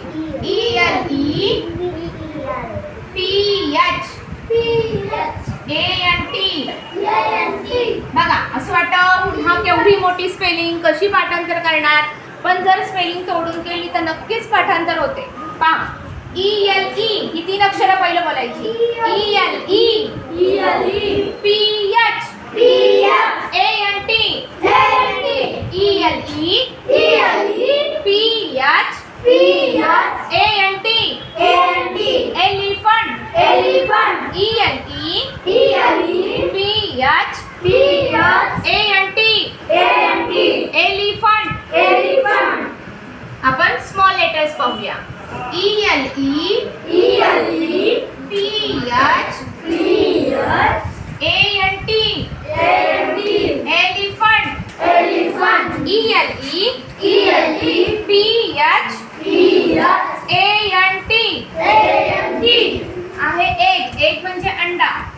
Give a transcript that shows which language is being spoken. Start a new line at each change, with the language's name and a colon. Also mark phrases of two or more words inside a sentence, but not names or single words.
English: ELE PH ANT.
Marathi: बघा असं वाटतं हा केवढी मोठी स्पेलिंग कशी पाठांतर करणार, पण जर स्पेलिंग तोडून केली तर नक्कीच पाठांतर होते. पहा ELE ही 3 अक्षरं पहिलं बोलायची.
English: ELE PH ANT ELE PH ANT elephant ELE PH ANT elephant.
Marathi: आपण
English: small letters
Marathi: पाहूया.
English: ELE PH ANT elephant. ELE PH ANT
Marathi: आहे एक म्हणजे अंडा.